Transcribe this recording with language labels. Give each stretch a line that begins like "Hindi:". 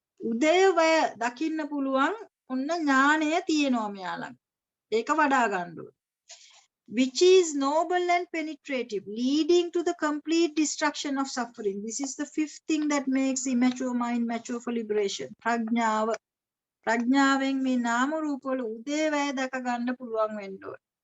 Sinhala: උදේවය දකින්න පුළුවන් ඔන්න ඥානය තියෙනවා මෙයා ළඟ. ඒක වඩා ගන්න ඕනේ.
English: Which is noble and penetrative, leading to the complete destruction of suffering. This is the fifth thing that makes immature mind mature for liberation.
Sinhala: ප්‍රඥාව. ප්‍රඥාවෙන් මේ නාම රූප වල උදේවය දැක ගන්න පුළුවන් වෙන්න ඕනේ.